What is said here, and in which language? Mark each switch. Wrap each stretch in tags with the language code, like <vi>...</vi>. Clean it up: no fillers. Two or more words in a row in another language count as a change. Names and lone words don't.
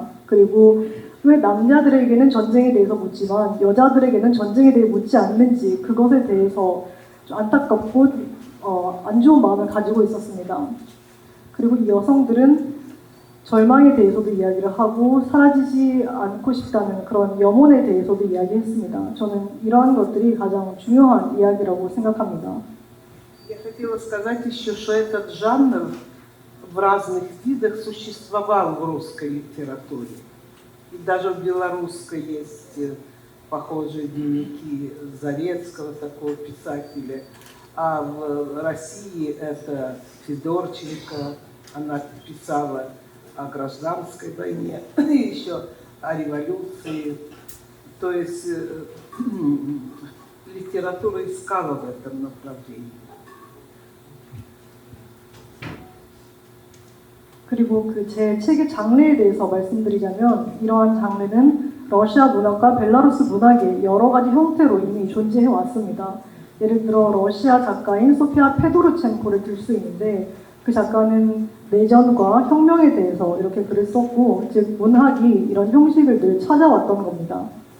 <ko>그리고 왜 남자들에게는 전쟁에 대해서 묻지만 여자들에게는 전쟁에 대해 묻지 않는지, 그것에 대해서 좀 안타깝고 안 좋은 마음을 가지고 있었습니다. 그리고 이 여성들은 절망에 대해서도 이야기를 하고 사라지지 않고 싶다는 그런 염원에 대해서도 이야기했습니다. 저는 이러한 것들이 가장 중요한 이야기라고 생각합니다.</ko> <ru>Я хотела сказать еще, что этот жанр в разных видах существовал в русской литературе. И даже в белорусской есть похожие дневники Зарецкого, такого писателя. А в России это Федорченко, она писала о гражданской войне, и еще о революции. То есть литература искала в этом направлении.</ru> <ko>그리고 그 제 책의 장르에 대해서 말씀드리자면 이러한 장르는 러시아 문학과 벨라루스 문학의 여러 가지 형태로 이미 존재해 왔습니다. 예를 들어 러시아 작가인 소피아 페도르첸코를 들 수 있는데 그 작가는 내전과 혁명에 대해서 이렇게 글을 썼고, 즉 문학이 이런 형식을 늘 찾아왔던 겁니다.</ko>